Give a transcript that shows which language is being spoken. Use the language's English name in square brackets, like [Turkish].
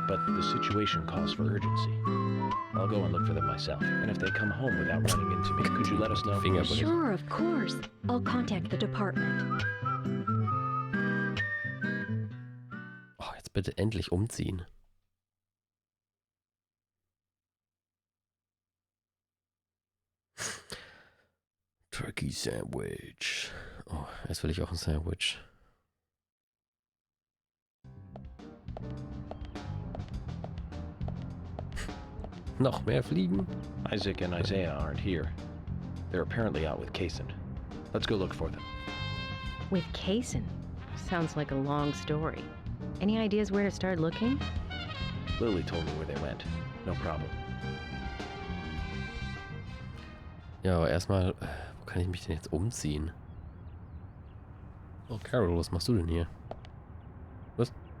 [English] But the situation calls for urgency. I'll go and look for them myself. And if they come home without running into me, could you let us know? Fingerprint. Sure, of course. I'll contact the department. [German] Oh, jetzt bitte endlich umziehen. Turkey Sandwich. Oh, jetzt will ich auch ein Sandwich. Noch mehr Fliegen? [English] Isaac and Isaiah aren't here. They're apparently out with Cason. Let's go look for them. With Cason? Sounds like a long story. Any ideas where to start looking? Lily told me where they went. No problem. [German] Ja, aber erstmal, wo kann ich mich denn jetzt umziehen? Oh, Carol, was machst du denn hier? Was?